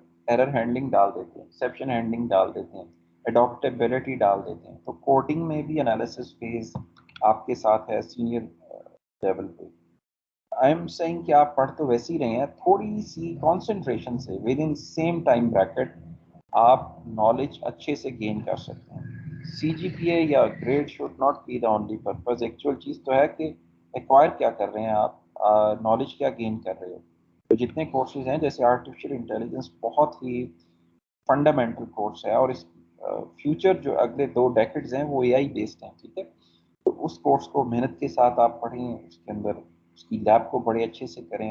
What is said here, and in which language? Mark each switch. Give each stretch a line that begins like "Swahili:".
Urdu: Error handling ڈال دیتے ہیں, ایکسیپشن ہینڈلنگ ڈال دیتے ہیں, اڈاپٹیبلٹی ڈال دیتے ہیں. تو کوڈنگ میں بھی انالیسس فیز آپ کے ساتھ ہے سینئر لیول پہ.
English: I am seeing
Urdu: کہ آپ پڑھ تو ویسے ہی رہے ہیں, تھوڑی سی کانسنٹریشن سے with in same time bracket آپ نالج اچھے سے گین کر سکتے ہیں.
English: C G P A یا grade should not be the only purpose.
Urdu: Actual چیز تو ہے کہ ایکوائر کیا کر رہے ہیں آپ, نالج کیا گین کر رہے ہو. تو جتنے کورسز ہیں جیسے آرٹیفیشیل انٹیلیجنس بہت ہی فنڈامنٹل کورس ہے, اور اس فیوچر جو اگلے 2 ڈیکڈز ہیں وہ اے آئی بیسڈ ہیں, ٹھیک ہے. تو اس کورس کو محنت کے ساتھ آپ پڑھیں, اس کے اندر اس کی لیب کو بڑے اچھے سے کریں.